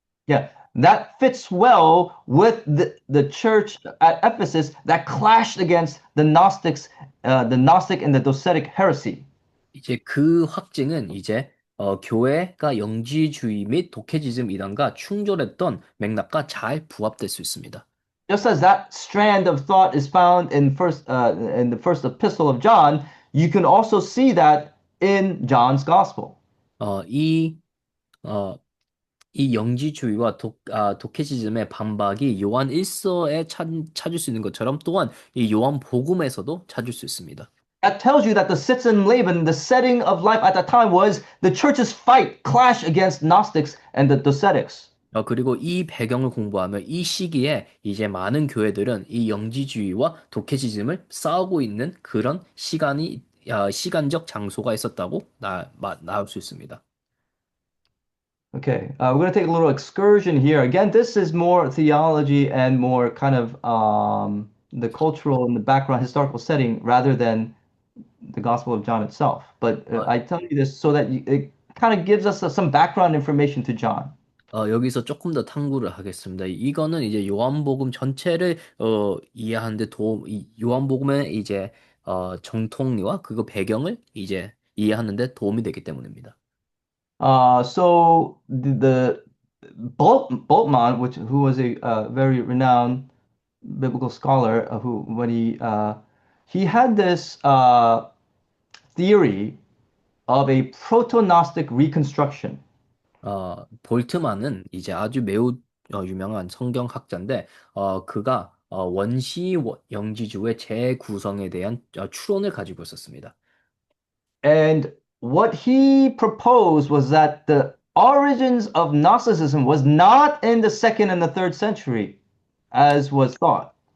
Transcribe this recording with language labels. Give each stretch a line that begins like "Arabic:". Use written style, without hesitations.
English: Yeah, that fits well with the church at Ephesus that clashed against the Gnostic and the Docetic heresy.
Korean: 이제 그 확증은 이제 교회가 영지주의 및 독해지즘 이단과 충돌했던 맥락과 잘 부합될 수 있습니다.
English: Just as that strand of thought is found in the first epistle of John, you can also see that in John's gospel. 어, 이, 어,
Korean: 이 영지주의와 독해시즘의 반박이 요한 1서에 찾을 수 있는 것처럼 또한 이 요한 복음에서도 찾을 수 있습니다.
English: That tells you that the Sitzen Leben, the setting of life at that time was the church's fight, clash against Gnostics and the Docetics.
Korean: 그리고 이 배경을 공부하면 이 시기에 이제 많은 교회들은 이 영지주의와 독해시즘을 싸우고 있는 그런 시간적 장소가 있었다고 나올 수 있습니다.
English: Okay, we're going to take a little excursion here. Again, this is more theology and more kind of the cultural and the background historical setting rather than the Gospel of John itself. But 어, I tell you this so that it kind of gives us some background information to John.
Korean: 여기서 조금 더 탐구를 하겠습니다. 이거는 이제 요한복음 전체를 이해하는데 요한복음의 이제 정통리와 그거 배경을 이제 이해하는데 도움이 되기 때문입니다.
English: So the Bultmann, who was a very renowned biblical scholar, who when he had this theory of a proto-Gnostic reconstruction.
Korean: 볼트만은 이제 아주 매우 유명한 성경학자인데, 그가 영지주의 재구성에 대한 추론을 가지고 있었습니다.
English: And what he proposed was that the origins of Gnosticism was not in the second and the third century, as was thought.